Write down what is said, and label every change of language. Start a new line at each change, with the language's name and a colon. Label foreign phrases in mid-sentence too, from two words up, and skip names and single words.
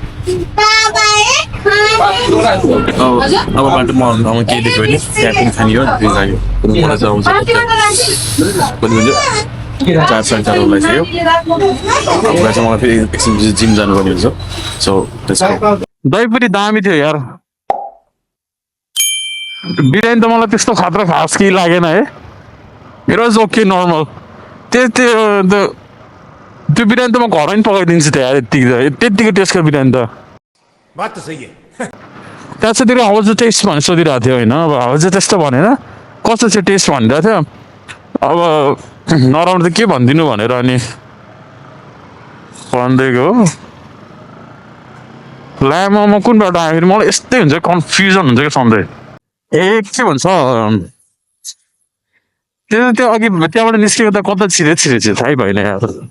Nepali: अब बाटोमा आउनु केही देख्यो भने त्यहाँ पनि खाने हो त्यो लाग्यो रुमबाट चाहिँ आउँछ कति भन्छ 4:30 लागिसक्यो अब चाहिँ मलाई फेरि एकछिन जिम जानुपर्ने हुन्छ सो त्यसको दहीपुरी दामी थियो यार बिरयानी त मलाई त्यस्तो खतरा खास केही लागेन है
English: it was okay normal
Nepali: त्यो बिरयानी त म घरमा पनि पकाइदिन्छु त यार त्यत्तिको टेस्टको बिरयानी त
Hindi: बात तो सही है
Nepali: त्यहाँ चाहिँ
English: how was the taste
Nepali: भनेर सोधिरहेको थियो होइन अब
English: how was the taste
Nepali: त भनेर कस्तो चाहिँ टेस्ट भनिरहेको थियो अब नराम्रो त के भनिदिनु भनेर अनि भनिदिएको हो ला मोमो कुन बाटो आयो फेरि मलाई यस्तै हुन्छ कन्फ्युजन हुन्छ क्या सधैँ ए के भन्छ त्यो अघि त्यहाँबाट निस्केको त कता छिरेछ थाहै भएन यार